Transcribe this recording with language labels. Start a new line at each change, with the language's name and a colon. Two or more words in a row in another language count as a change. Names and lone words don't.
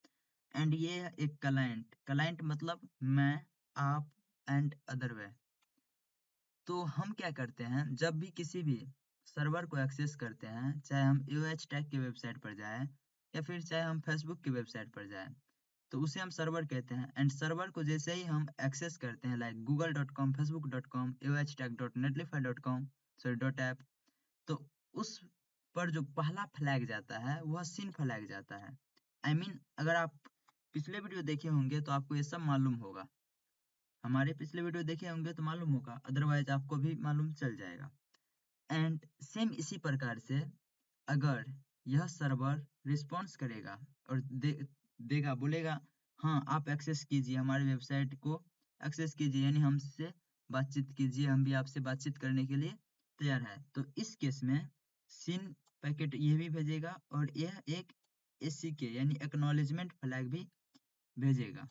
Hindi: एंड ये एक क्लाइंट मतलब मैं, आप एंड
English: other way.
Hindi: तो हम क्या करते हैं, जब भी किसी भी सर्वर को एक्सेस करते हैं, चाहे हम एओएच टैग के वेबसाइट पर जाएं या फिर चाहे हम फेसबुक की वेबसाइट पर जाएं, तो उसे हम सर्वर कहते हैं। एंड सर्वर को जैसे ही हम एक्सेस करते हैं लाइक google.com, facebook.com, aohstack.netlify.com,
English: sorry .app,
Hindi: तो उस पर जो पहला फ्लैग जाता है वह
English: SYN flag
Hindi: जाता है। अगर आप पिछले वीडियो देखे होंगे तो आपको ये सब मालूम होगा। हमारे पिछले वीडियो देखे होंगे तो मालूम होगा, अदरवाइज आपको भी मालूम चल जाएगा।
English: and same
Hindi: इसी प्रकार से अगर यह सर्वर रिस्पॉन्स करेगा और देगा, बोलेगा हाँ आप एक्सेस कीजिए, हमारे वेबसाइट को एक्सेस कीजिए, यानी हमसे बातचीत कीजिए, हम भी आपसे बातचीत करने के लिए तैयार है, तो इस केस में
English: SYN packet
Hindi: ये भी भेजेगा और यह एक ACK यानी
English: acknowledgement flag
Hindi: भी भेजेगा।